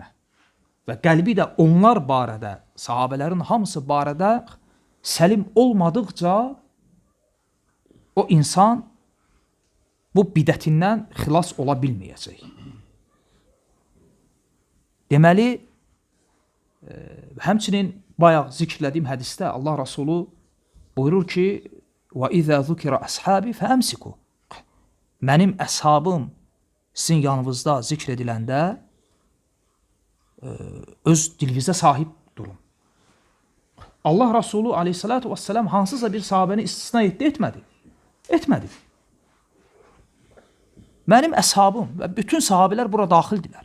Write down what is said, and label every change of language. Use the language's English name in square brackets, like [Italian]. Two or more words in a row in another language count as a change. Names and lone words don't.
[Azerbaijani] Və qəlbi də onlar barədə, sahabələrin hamısı barədə səlim olmadıqca o insan bu bidətindən xilas ola bilməyəcək. Deməli, Həmçinin bayaq zikirlədiyim hədisdə Allah Rasulü buyurur ki, [Arabic] وَإِذَا ذُكِرَ أَصْحَابِ فَأَمْسِكُوا [Azerbaijani] Mənim əshabım sizin yanınızda zikr ediləndə öz dilinizə sahib durun. Allah Rasulü [Arabic] عليه الصلاة والسلام [Azerbaijani] hansısa bir sahabəni istisna etmədi. Etmədi. Mənim əshabım və bütün sahabələr bura daxildilər.